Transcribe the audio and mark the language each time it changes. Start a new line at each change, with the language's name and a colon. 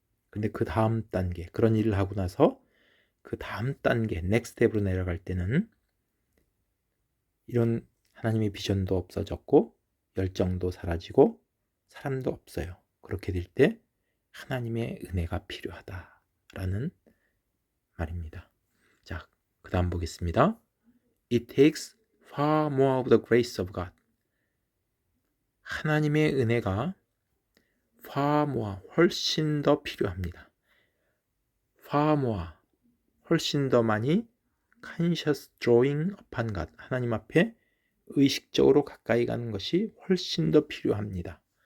Korean: 근데 그 다음 단계, 그런 일을 하고 나서 그 다음 단계 넥스트 스텝으로 내려갈 때는 이런 하나님의 비전도 없어졌고 열정도 사라지고 사람도 없어요. 그렇게 될 때 하나님의 은혜가 필요하다라는 말입니다. 자, 그 다음 보겠습니다.
English: It takes far more of the grace of God.
Korean: 하나님의 은혜가 far more, 훨씬 더 필요합니다. far more, 훨씬 더 많이
English: conscious drawing upon God,
Korean: 하나님 앞에 의식적으로 가까이 가는 것이 훨씬 더 필요합니다.